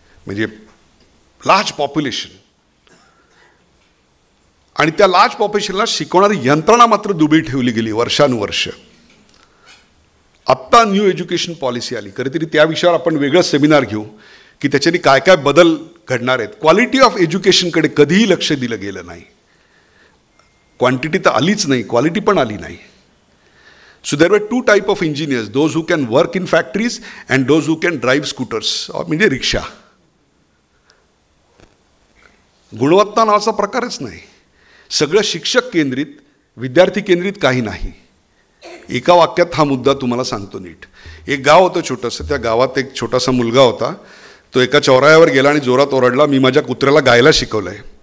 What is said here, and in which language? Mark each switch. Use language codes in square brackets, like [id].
[mr] म्हणजे large population आणि त्या लार्ज पॉप्युलेशनला शिकवणारी यंत्रणा मात्र दुबळी ठेवली गेली वर्षानुवर्ष. आत्ता न्यू एज्युकेशन पॉलिसी आली, कधीतरी त्या विषयावर आपण वेगळं सेमिनार घेऊ की त्याच्यानी काय काय बदल घडणार आहेत. [en] quality of एज्युकेशनकडे [mr] कधीही लक्ष दिलं गेलं नाही. क्वांटिटी तर आलीच नाही, क्वालिटी पण आली नाही. [en] So there were 2 types of engineers, those who can work in factories and those who can drive scooters, [mr] म्हणजे रिक्षा. गुणवत्ता नावाचा प्रकारच नाही. सगळं शिक्षक केंद्रित, विद्यार्थी केंद्रित काही नाही. एका वाक्यात हा मुद्दा तुम्हाला सांगतो नीट. एक गाव होतं छोटंसं, त्या गावात एक छोटासा मुलगा होता. तो एका चौराह्यावर गेला आणि जोरात ओरडला, मी माझ्या कुत्र्याला गायला शिकवलंय.